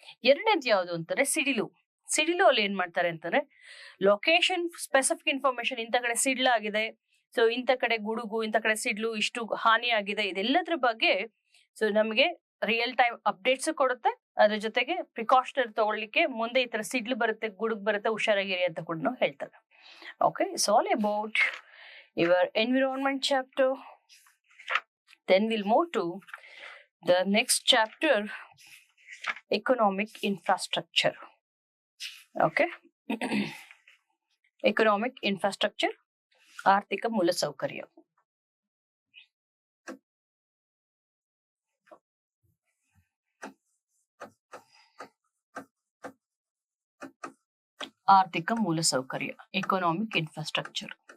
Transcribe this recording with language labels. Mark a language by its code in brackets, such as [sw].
[kn] ಎರಡನೇದು ಯಾವ್ದು ಅಂತಂದ್ರೆ ಸಿಡಿಲು. ಅಲ್ಲಿ ಏನ್ ಮಾಡ್ತಾರೆ ಅಂತಂದ್ರೆ ಲೊಕೇಶನ್ ಸ್ಪೆಸಿಫಿಕ್ ಇನ್ಫಾರ್ಮೇಶನ್, ಇಂಥ ಕಡೆ ಸಿಡ್ಲಾಗಿದೆ, ಸೊ ಇಂಥ ಕಡೆ ಗುಡುಗು, ಇಂಥ ಕಡೆ ಸಿಡ್ಲು, ಇಷ್ಟು ಹಾನಿ ಆಗಿದೆ, ಇದೆಲ್ಲದ್ರ ಬಗ್ಗೆ ಸೊ ನಮಗೆ ರಿಯಲ್ ಟೈಮ್ ಅಪ್ಡೇಟ್ಸ್ ಕೊಡುತ್ತೆ. ಅದ್ರ ಜೊತೆಗೆ ಪ್ರಿಕಾಷನರಿ ತಗೊಳ್ಳಿಕ್ಕೆ, ಮುಂದೆ ಈ ತರ ಸಿಡ್ಲು ಬರುತ್ತೆ, ಗುಡುಗು ಬರುತ್ತೆ, ಹುಷಾರಾಗಿರಿ ಅಂತ ಕೂಡ ಹೇಳ್ತಾರೆ. [en] Okay, it's all about your environment chapter. Then we'll move to the next chapter, economic infrastructure. Okay. Economic infrastructure, [kn] ಆರ್ಥಿಕ ಮೂಲಸೌಕರ್ಯ. ಆರ್ಥಿಕ ಮೂಲಸೌಕರ್ಯ, [en] Economic infrastructure.